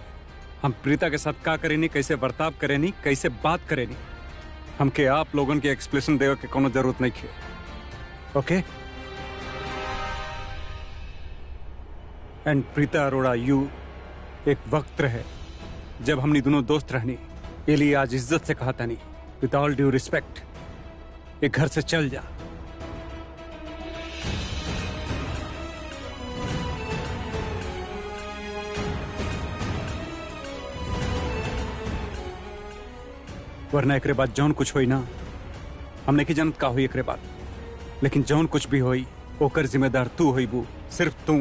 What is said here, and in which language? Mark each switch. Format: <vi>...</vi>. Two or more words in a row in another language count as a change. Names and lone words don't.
<bho>हम प्रीता के साथ का करेनी, कैसे बर्ताव करेनी, कैसे बात करेनी, हमके आप लोगन के एक्सप्लेनेशन देवे के कोनो जरूरत नहीं है, ओके? एंड प्रीता अरोड़ा यू एक वक्त रहे जब हमने दोनों दोस्त रहनी, ये लिए आज इज्जत से कहा था नहीं,</bho> <en>With all due respect,</en> <bho>एक घर से चल जा। वरना एकरे बाद जौन कुछ होई ना, हमने की जनत का हुई एकरे बाद, लेकिन जौन कुछ भी होई ओकर जिम्मेदार तू होई बू, सिर्फ तू।</bho>